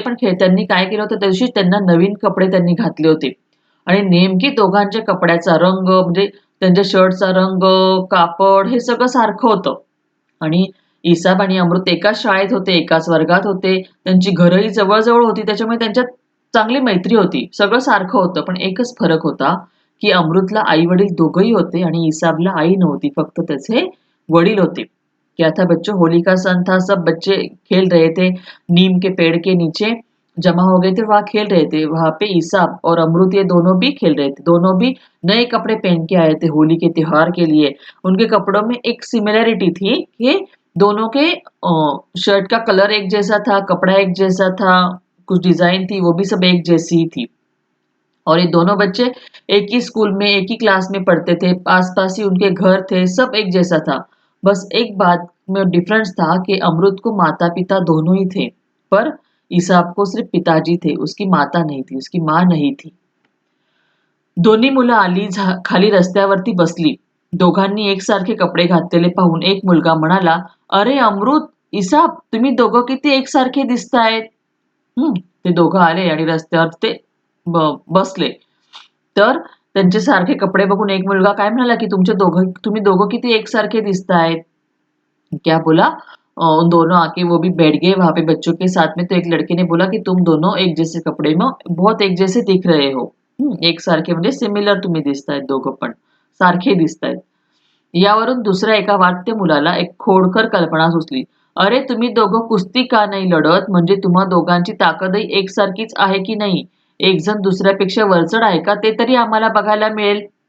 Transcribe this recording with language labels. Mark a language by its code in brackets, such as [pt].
[mr] पण त्यांनी काय केलं होतं, त्या दिवशी त्यांना नवीन कपडे त्यांनी घातले होते आणि नेमकी दोघांच्या कपड्याचा रंग म्हणजे त्यांच्या शर्टचा रंग, कापड हे सगळं सारखं होतं. आणि इसाब आणि अमृत एकाच शाळेत होते, एकाच वर्गात होते. त्यांची घरही जवळ होती. त्याच्यामुळे त्यांच्यात चांगली मैत्री होती. सगळं सारखं होतं. पण एकच फरक होता की अमृतला आई वडील दोघंही होते आणि इसाबला आई नव्हती, फक्त त्याचे वडील होते. [hi] क्या था बच्चों, होली का सन था, सब बच्चे खेल रहे थे, नीम के पेड़ के नीचे जमा हो गए थे, वहां खेल रहे थे. वहां पे इसाब और अमृत ये दोनों भी खेल रहे थे. दोनों भी नए कपड़े पहन के आए थे होली के त्योहार के लिए. उनके कपड़ों में एक सिमिलरिटी थी कि दोनों के शर्ट का कलर एक जैसा था, कपड़ा एक जैसा था, कुछ डिजाइन थी वो भी सब एक जैसी ही थी. और ये दोनों बच्चे एक ही स्कूल में, एक ही क्लास में पढ़ते थे, आसपास ही उनके घर थे, सब एक जैसा था. बस एक बात में डिफरेंस था कि अमृत को माता पिता दोनों ही थे, पर इसाब को सिर्फ पिताजी थे, उसकी माता नहीं थी, उसकी माँ नहीं थी. [mr] दोन्ही मुलं आली, खाली रस्त्यावरती बसली. दोघांनी एकसारखे कपडे घातलेले पाहून एक मुलगा म्हणाला, अरे अमृत, इसाब, तुम्ही दोघं किती एकसारखे दिसतायत. ते दोघं आले आणि रस्त्यावर ते बसले. तर त्यांचे सारखे कपडे बघून एक मुलगा काय म्हणाला की तुम्ही दोघं किती एकसारखे दिसतायत. [hi] क्या बोला, उन दोनों आके वो भी बैठ गए वहां पे बच्चों के साथ में. तो एक लड़के ने बोला कि तुम दोनों एक जैसे कपडे में बहुत एक जैसे दिख रहे हो. [mr] एक सारखे म्हणजे सिमिलर तुम्ही दिसतायत, दोघं पण सारखे दिसतायत. यावरून दुसऱ्या एका वाट्य मुलाला एक खोडकर कल्पना सुचली. अरे तुम्ही दोघं कुस्ती का नाही लढत, म्हणजे तुम्हा दोघांची ताकदही एकसारखीच आहे की नाही. एक जण दुसऱ्यापेक्षा वरचढ आहे का, ते तरी आम्हाला बघायला मिळेल.